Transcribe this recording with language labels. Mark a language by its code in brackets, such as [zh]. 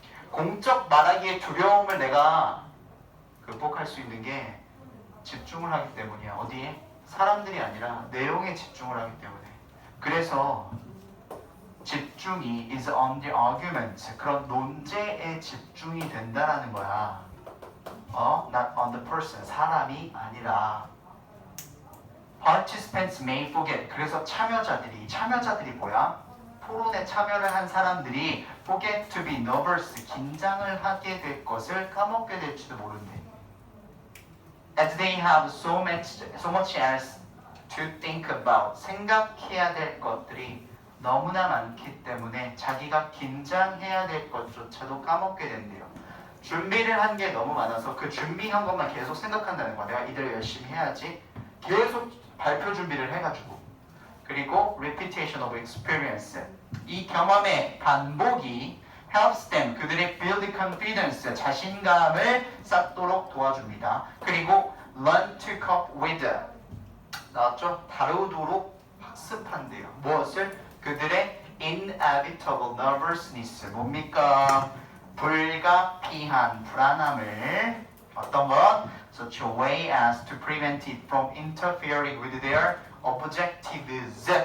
[ko] 공적 말하기의 두려움을 내가 극복할 수 있는 게 집중을 하기 때문이야. 어디에? 사람들이 아니라 내용에 집중을 하기 때문에. 그래서 집중이 [en] is on the argument. [ko] 그런 논제에 집중이 된다라는 거야. [en] not on the person. [ko] 사람이 아니라. [en] Participants may forget. [ko] 그래서 참여자들이 뭐야? 토론에 참여를 한 사람들이 [en] forget to be nervous. [ko] 긴장을 하게 될 것을 까먹게 될지도 모른대. [en] As they have so much else to think about. [ko] 생각해야 될 것들이 너무나 많기 때문에 자기가 긴장해야 될 것조차도 까먹게 된대요. 준비를 한 게 너무 많아서 그 준비한 것만 계속 생각한다는 거야. 내가 이대로 열심히 해야지. 계속 발표 준비를 해가지고. 그리고 [en] repetition of experience. [ko] 이 경험의 반복이 [en] helps them. [ko] 그들의 [en] build confidence. [ko] 자신감을 쌓도록 도와줍니다. 그리고 [en] learn to cope with. [ko] 나왔죠? 다루도록 학습한대요. 무엇을? 그들의 [en] inevitable nervousness. [ko] 뭡니까? 불가피한 불안함을 어떤 것? [en] Such a way as to prevent it from interfering with their objectives.